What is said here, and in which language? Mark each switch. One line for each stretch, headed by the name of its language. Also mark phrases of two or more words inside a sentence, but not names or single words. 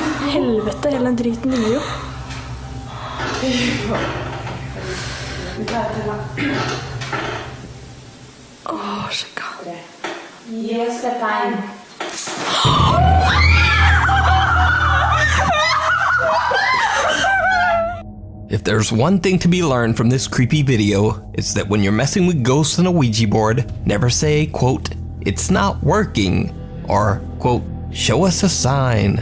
Norwegian: Helvete, hele den driten dingler jo. Fy faen. Vi klarer til det. Sjekka. Gi oss et tegn.
English: If there's one thing to be learned from this creepy video, it's that when you're messing with ghosts on a Ouija board, never say, quote, "It's not working," or, quote, "Show us a sign."